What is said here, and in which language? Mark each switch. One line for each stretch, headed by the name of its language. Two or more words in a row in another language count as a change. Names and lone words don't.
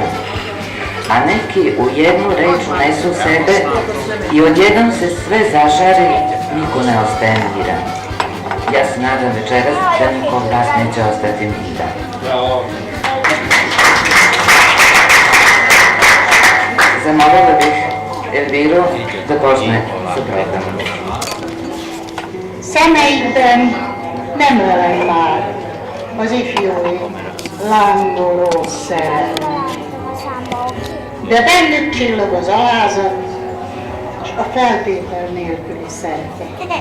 Serbian: A neki u jednu reč unesu sebe i odjednom se sve zažari, niko ne ostaje miran. Ja se nadam večeras da niko od vas neće ostati miran. Zamolila bih Elviru da počne sa programom.
Hungarian: Szemeidben nem lelem már az ifjúi lángoló szerelem, de bennük csillog az alázat és a feltétel nélküli szeretet.